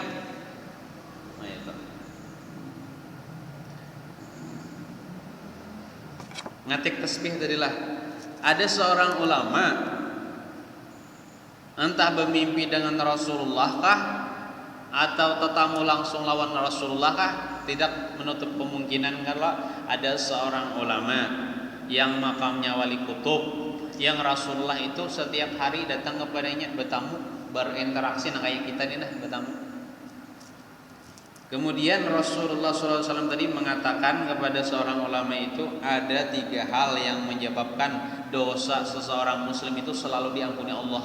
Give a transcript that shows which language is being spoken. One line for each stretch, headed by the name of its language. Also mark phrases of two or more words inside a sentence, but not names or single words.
Indonesian: Itu. Ngatik tasbih tadilah. Ada seorang ulama entah bermimpi dengan Rasulullah kah atau tetamu langsung lawan Rasulullah kah, tidak menutup kemungkinan kalau ada seorang ulama yang makamnya wali kutub yang Rasulullah itu setiap hari datang kepadanya bertamu berinteraksi kayak kita nih bertamu. Kemudian Rasulullah SAW tadi mengatakan kepada seorang ulama itu ada 3 hal yang menyebabkan dosa seseorang muslim itu selalu diampuni Allah.